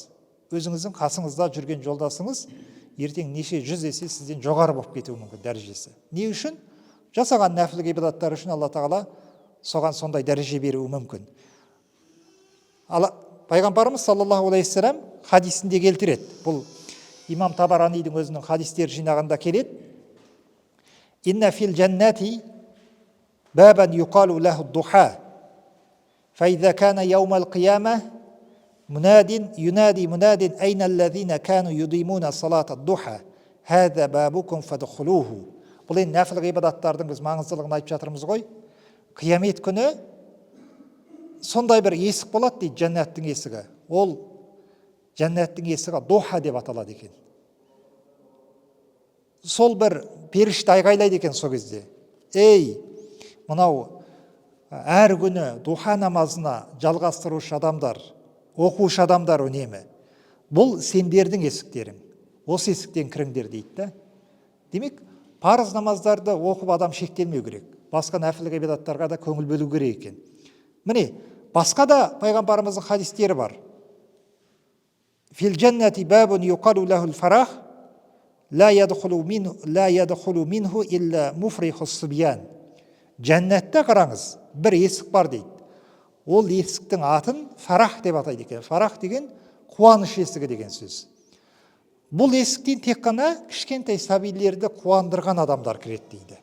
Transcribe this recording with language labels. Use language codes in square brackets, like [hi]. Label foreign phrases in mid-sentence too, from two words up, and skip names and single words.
[kk] Өзіңіздің қасыңызда жүрген жолдасыңыз ертең неше жүз есе сізден жоғары болып кетуі мүмкін дәрежесі. Не үшін? Жасаған нәпіл ғибадаттар үшін Алла тағала соған сондай дәреже беруі мүмкін. Пайғамбарымыз [ar] صلى الله عليه وسلم [kk] хадисінде келтіреді. Бұл имам Табаранидың өзінің хадистер жинағында келеді. [ar] إن في الجنة بابا يقال له الضحى. فإذا كان يوم القيامة ينادي مناد أين الذين كانوا يديمون صلاة الضحى. هذا بابكم فادخلوه. [kk] Бұл енді нәпіл ғибадаттардың біз маңыздылығын айтып жатырмыз ғой. Қиямет күні сондай бір есік болады дейді, жәннаттың есігі. Ол жәннаттың есігі духа деп аталады екен. Сол бір періште айғайлайды екен сол кезде. Ей, мынау әр күні духа намазына жалғастырушы адамдар, оқушы адамдар үнемі. Бұл сендердің есіктерің. Осы есіктен кіріңдер дейді да. Демек, парыз намаздарды оқып адам шектелмеу керек. Басқа нәпіл ғибадаттарға да көңіл бөлу керек екен. Міне, Басқа да пайғамбарымыздың хадистері бар. [ar] في الجنة باب يقال له الفرح لا يدخله إلا مفرحو الصبيان. [kk] Жәннатта қараңыз, бір есік бар дейді. Ол есіктің атын фарах деп атайды екен. Фарах деген қуаныш есігі деген сөз. Бұл есіктен тек қана кішкентай сәбилерді қуандырған адамдар кіреді дейді.